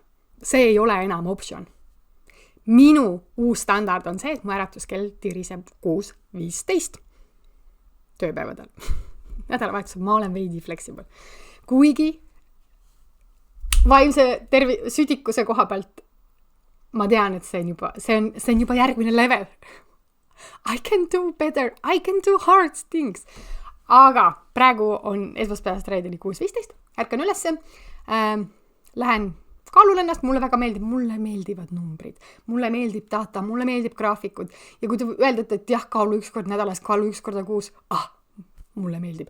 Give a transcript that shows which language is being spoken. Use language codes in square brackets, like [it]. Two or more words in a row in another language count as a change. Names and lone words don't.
[et] See ei ole enam optsioon. Minu uus standard on see, et mu äratuskell tiriseb 6:15 tööpäevadel. Nädalavahetusel ma olen veidi flexible. Kuigi vaimse südikuse koha pealt ma tean, et see on juba järgmine level. [en] I can do better, I can do hard things. [et] Aga praegu on esmaspäevast reedeni 6:15, ärkan ülesse, lähen kaalun ennast, mulle väga meeldib, mulle meeldivad numbrid, mulle meeldib data, mulle meeldib graafikud ja kui te öeldate, et jah, kaalu 1 kord nädalas, kaalu 1 korda kuus, mulle meeldib.